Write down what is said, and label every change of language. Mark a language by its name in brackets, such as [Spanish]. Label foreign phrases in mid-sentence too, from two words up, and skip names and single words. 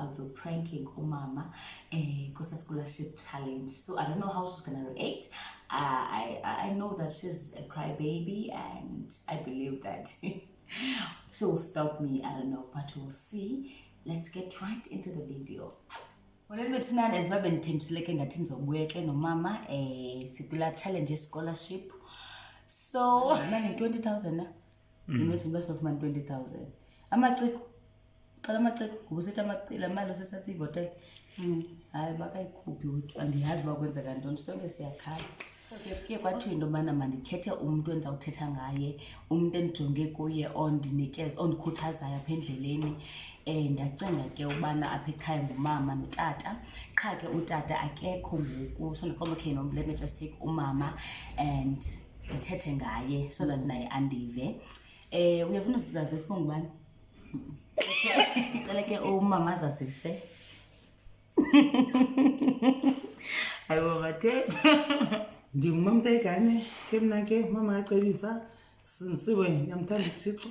[English] I'll be pranking Umama Xhosa scholarship challenge. So I don't know how she's gonna react. I know that she's a crybaby and I believe that she'll stop me. I don't know, but we'll see. Let's get right into the video. [Xhosa] Ngolwethunan ezibabe ndithembisileke ngathi ndizobuya ke nomama sikula challenge scholarship. [English] So manje 20,000 na. Imagine best of man 20,000. [Xhosa] Amaciko. Xala amaciko kubusithi amacila imali osesasivote. Hayi bakayikhuphi wethu andiyazi bakwenza kantoni sonke siyakhala. So ke kwathiwa into bana mandikhethe umuntu endizawuthetha ngaye, umuntu endijonge kuye ondinikeza ondikhuthazayo apha endleleni. Ndacinga ke ubana apha ekhaya ngumama notata. Qha ke utata akekho ngoku, so ndiqomba [English] okay no, let me just take [Xhosa] umama and ndithethe ngaye [English] so that [Xhosa] naye andive. Uyafuna usizazi sibonga ubani? Cela ke umama azazise. Hayibo bathetha. Ndingumama Taigane ke mna ke mama acebisa sinisiwe nyamthanda uThixo.